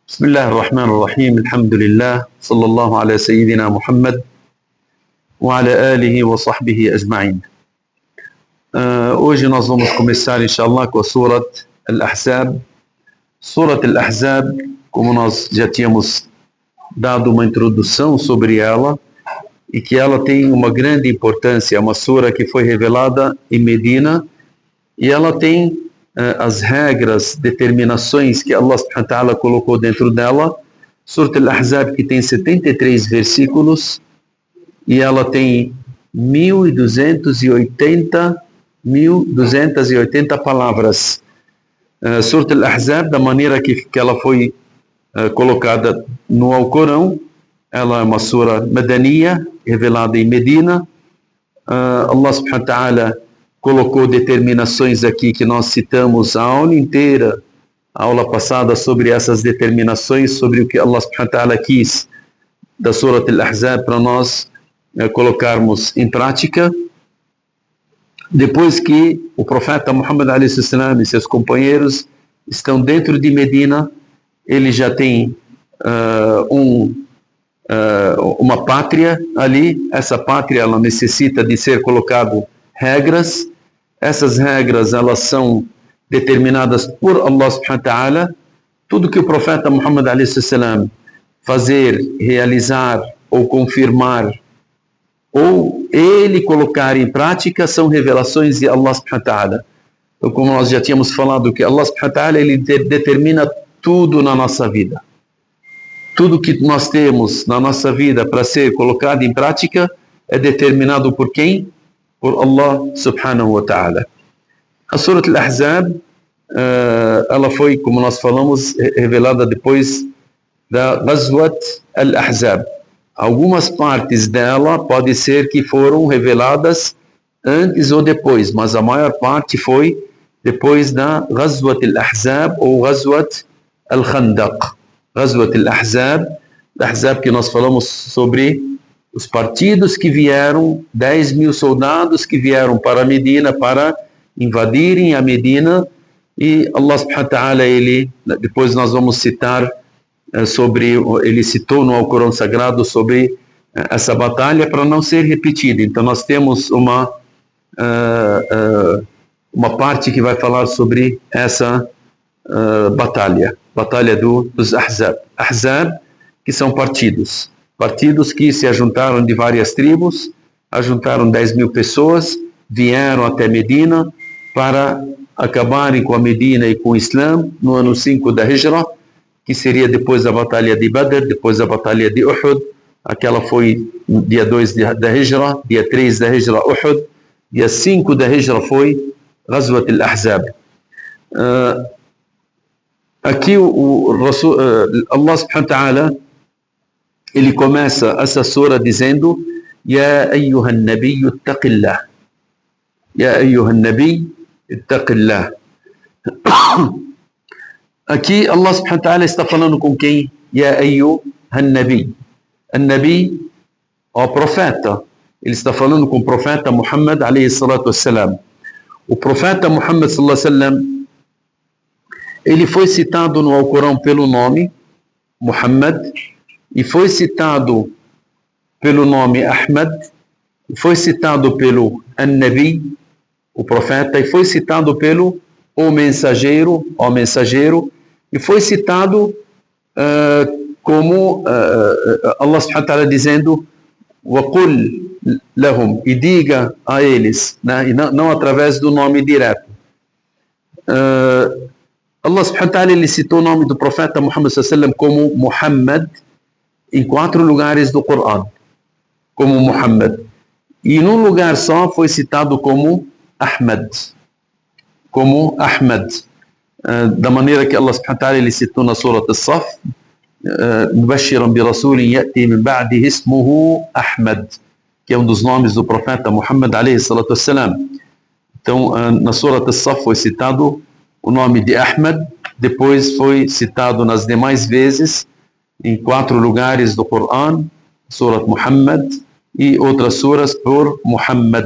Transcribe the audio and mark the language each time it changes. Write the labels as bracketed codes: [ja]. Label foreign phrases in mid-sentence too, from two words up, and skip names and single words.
[ar] بسم الله الرحمن الرحيم الحمد لله صلى الله على سيدنا محمد وعلى آله وصحبه أجمعين. [pt] Hoje nós vamos começar, inshallah, com a Surat Al-Ahzab. Surat Al-Ahzab, como nós já tínhamos dado uma introdução sobre ela, e que ela tem uma grande importância, é uma sura que foi revelada em Medina, e ela tem as regras, determinações que [ar] الله سبحانه وتعالى [pt] colocou dentro dela. Surat Al-Ahzab, que tem 73 versículos, e ela tem 1280 palavras. Surat Al-Ahzab, da maneira que ela foi colocada no Alcorão, ela é uma sura Madaniya, revelada em Medina. [ar] الله سبحانه وتعالى [pt] colocou determinações aqui que nós citamos a aula inteira, a aula passada, sobre essas determinações, sobre o que [ar] الله سبحانه وتعالى [pt] quis da Surat Al-Ahzab para nós colocarmos em prática. Depois que o profeta Muhammad a.s. e seus companheiros estão dentro de Medina, ele já tem uma pátria ali. Essa pátria, ela necessita de ser colocado regras. Essas regras, elas são determinadas por [ar] الله سبحانه وتعالى. [pt] Tudo que o profeta Muhammad a.s. fazer, realizar ou confirmar, ou ele colocar em prática, são revelações de [ar] الله سبحانه وتعالى. [pt] Então, como nós já tínhamos falado, que [ar] الله سبحانه وتعالى, [pt] ele determina tudo na nossa vida. Tudo que nós temos na nossa vida para ser colocado em prática é determinado por quem? Por [ar] الله سبحانه وتعالى. [pt] A Surat Al-Ahzab, ela foi, como nós falamos, revelada depois da Ghazwat Al-Ahzab. Algumas partes dela pode ser que foram reveladas antes ou depois, mas a maior parte foi depois da Ghazwat Al-Ahzab ou Ghazwat Al-Khandaq. Ghazwat Al-Ahzab, que nós falamos sobre os partidos que vieram, 10.000 soldados que vieram para Medina para invadirem a Medina, e [ar] الله سبحانه وتعالى, [pt] ele, depois nós vamos citar sobre, ele citou no Alcorão Sagrado sobre essa batalha para não ser repetida. Então nós temos uma parte que vai falar sobre essa batalha dos Ahzab. Ahzab, que são partidos que se ajuntaram de várias tribos, ajuntaram 10.000 pessoas, vieram até Medina para acabarem com a Medina e com o Islã no ano 5 da Hijra, que seria depois da batalha de Badr, depois da batalha de Uhud. Aquela foi dia 2 da Hijra, dia 3 da Hijra Uhud, dia 5 da Hijra foi Ghazwat Al-Ahzab. Aqui [ar] الله سبحانه وتعالى, [pt] ele começa essa sura dizendo: [ar] يا أيها النبي اتق الله. يا أيها النبي اتق الله. [pt] Aqui [ar] الله سبحانه وتعالى [pt] está falando com quem? [ar] يا أيها النبي. النبي, [pt] o profeta. Ele está falando com o profeta Muhammad [ar] عليه الصلاة والسلام. [pt] O profeta Muhammad [ar] صلى الله عليه وسلم, [pt] ele foi citado no Alcorão pelo nome Muhammad, e foi citado pelo nome Ahmad, foi citado pelo An-Nabi, o profeta, e foi citado pelo o mensageiro, e foi citado como [ar] الله سبحانه وتعالى [pt] dizendo: [ar] وَقُلْ لَهُمْ, [pt] e diga a eles, né? E não através do nome direto. [ar] الله سبحانه وتعالى, [pt] ele citou o nome do profeta Muhammad [ar] صلى الله عليه وسلم [pt] como Muhammad em 4 lugares do Corão, como Muhammad, e num lugar só foi citado como Ahmad, da maneira que [ar] الله سبحانه وتعالى, [pt] ele citou na Surat As-Saf: [ar] مبشرا برسول يأتي من بعده اسمه أحمد, [pt] que é um dos nomes do profeta Muhammad [ar] عليه الصلاة والسلام. [pt] Então na Surat As-Saf foi citado o nome de Ahmad, depois foi citado nas demais vezes em 4 lugares do Corão, Surat Muhammad, e outras suras por Muhammad.